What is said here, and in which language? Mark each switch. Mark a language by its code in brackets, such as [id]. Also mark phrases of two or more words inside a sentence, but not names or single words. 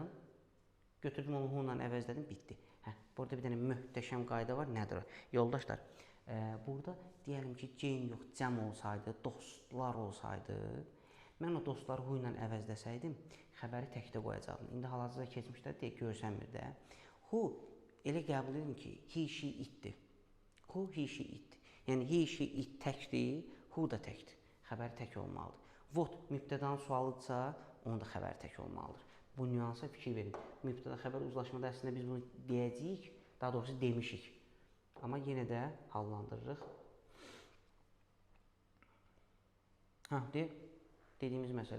[az] Götürdüm onu who-la əvəzlədim, bitdi. Burada bir dənə möhtəşəm qayda var. Nədir o? Yoldaşlar, burada deyəlim ki, Jane yox, cəm olsaydı, dostlar olsaydı, mən o dostları who ilə əvəzləsəydim, xəbəri təkdə qoyacaqdım. İndi hal-hazırda keçmişdə deyə görsənmir də. Who elə qəbul edin ki, [en] he, she, itdir. Who, he, she, it. Yəni, he, she, it təkdir, who [az] da təkdir. Xəbəri tək olmalıdır. What mübtədanın sualıdırsa, onun da xəbəri tək olmalıdır. Bu nüansa fikir verin. Mübtəda xəbər uzlaşmada əslində biz bunu deyəcəyik, daha doğrusu demişik. Amma yenə də hallandırırıq. Dediyimiz məsələ.